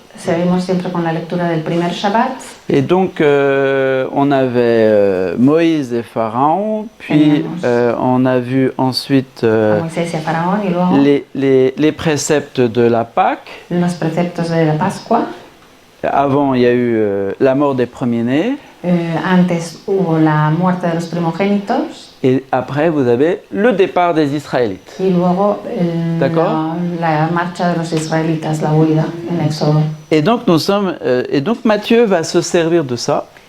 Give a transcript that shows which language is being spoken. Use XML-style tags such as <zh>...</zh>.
<es>Seguimos siempre con la lectura del primer Shabbat.</es> <fr>Et donc, on avait Moïse et Pharaon, puis on a vu ensuite</fr> <es>A Moisés y a Faraón y luego</es> <fr>les préceptes de la Pâque.</fr> <es>los preceptos de la Pascua.</es> <fr>Avant, il y a eu la mort des premiers-nés.</fr> <es>Antes hubo la muerte de los primogénitos</es> <fr>Et après, vous avez le départ des Israélites.</fr> <es>y luego</es> <fr>D'accord.</fr> <es>la marcha de los israelitas, la huida en Éxodo.</es> <fr>Et donc, Matthieu va se servir de ça</fr>